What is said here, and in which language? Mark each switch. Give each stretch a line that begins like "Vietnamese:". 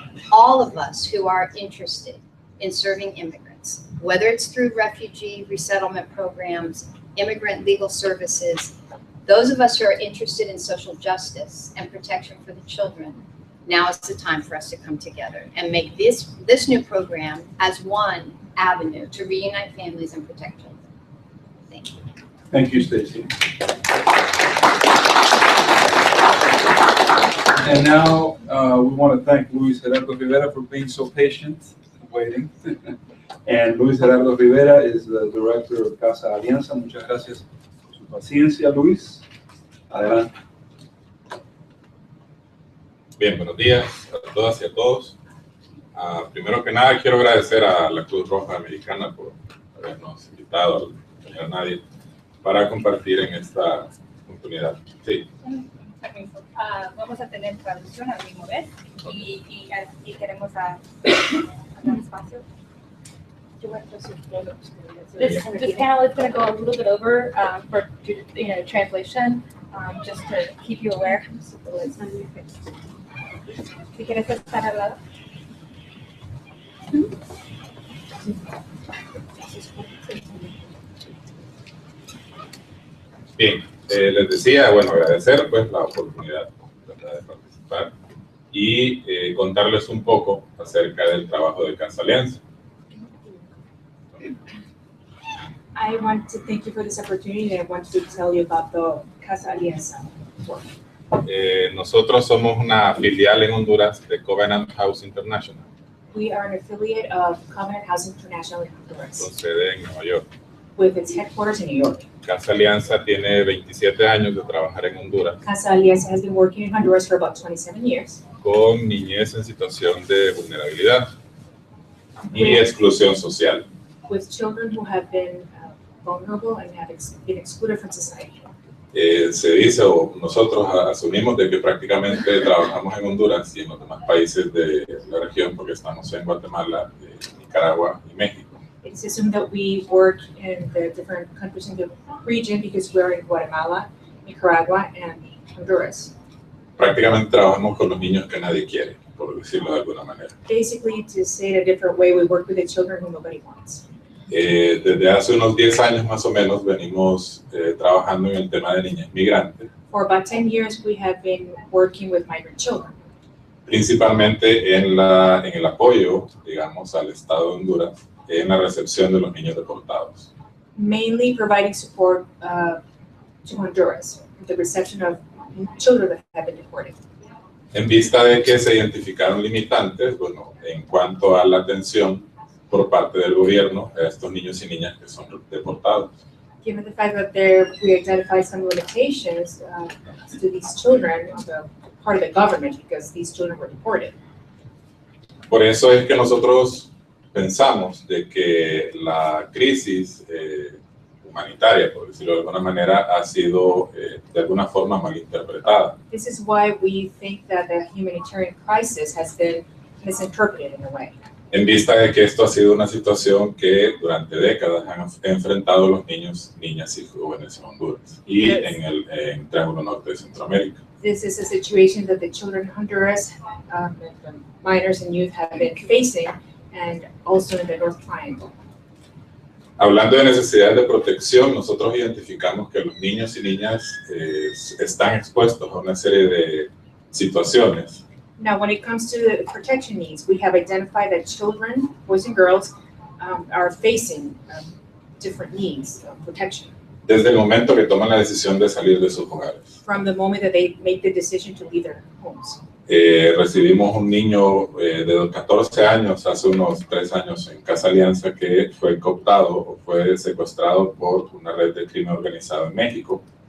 English: All of us who are interested in serving immigrants, whether it's through refugee resettlement programs, immigrant legal services, those of us who are interested in social justice and protection for the children, now is the time for us to come together and make this new program as one avenue to reunite families and protect children. Thank you. Thank you, Stacie. And now we want to thank Luis Gerardo Rivera for being so patient and waiting. And Luis Gerardo Rivera is the director of Casa Alianza.
Spanish: Muchas gracias por su paciencia, Luis. Adelante. Bien, buenos días a todas y a todos. Primero que nada, quiero agradecer a la Cruz Roja Americana por habernos invitado, a nadie, para compartir en esta oportunidad. Sí. Permiso. Vamos a tener traducción al mismo vez y queremos dar espacio.
English: This panel is going to go a little bit over for translation, just to keep you aware.
Spanish: Si quieres estar al lado. Bien, les decía, bueno, agradecer pues la oportunidad de participar y contarles un poco acerca del trabajo de Casa Alianza.
English: I want to thank you for this opportunity. I want to tell you about the Casa Alianza work.
Spanish: Nosotros somos una filial en Honduras de Covenant House International.
English: We are an affiliate of Covenant House International in Honduras.
Spanish: Con sede en Nueva York.
English: With its headquarters in New York.
Spanish: Casa Alianza tiene 27 años de trabajar en Honduras.
English: Casa Alianza has been working in Honduras for about 27 years.
Spanish: Con niñez en situación de vulnerabilidad y exclusión social.
English: With children who have been vulnerable and have been excluded from society.
Spanish: Se dice, o nosotros asumimos de que prácticamente trabajamos en Honduras y en los demás países de la región porque estamos en Guatemala, Nicaragua y México.
English: It's assumed that we work in the different countries in the region because we're in Guatemala, Nicaragua, and Honduras.
Spanish: Prácticamente trabajamos con los niños que nadie quiere, por decirlo de alguna manera.
English: Basically, to say it a different way, we work with the children who nobody wants.
Spanish: Desde hace unos 10 años más o menos venimos trabajando en el tema de niñas migrantes.
English: For about 10 years, we have been working with migrant children.
Spanish: Principalmente en el apoyo, digamos, al Estado de Honduras en la recepción de los niños deportados.
English: Mainly providing support to Honduras, the reception of children that have been deported.
Spanish: En vista de que se identificaron limitantes, bueno, en cuanto a la atención por parte del gobierno a estos niños y niñas que son deportados.
English: Given the fact that we identify some limitations to these children on the part of the government because these children were deported.
Spanish: Por eso es que nosotros pensamos de que la crisis humanitaria, por decirlo de alguna manera, ha sido de alguna forma malinterpretada.
English: This is why we think that the humanitarian crisis has been misinterpreted in a way.
Spanish: En vista de que esto ha sido una situación que durante décadas han enfrentado los niños, niñas y jóvenes en Honduras y en el Triángulo Norte de Centroamérica.
English: This is a situation that the children in Honduras, the minors and youth have been facing, and also in the North Triangle.
Spanish: Hablando de necesidades de protección, nosotros identificamos que los niños y niñas están expuestos a una serie de situaciones.
English: Now, when it comes to the protection needs, we have identified that children, boys and girls, are facing different needs of protection.
Spanish: Desde el momento que toman la decisión de salir de sus hogares.
English: From the moment that they make the decision to leave their homes.
Spanish: Recibimos un niño de 14 años, hace unos 3 años, en Casa Alianza, que fue cooptado o fue secuestrado por una red de crimen organizado en México.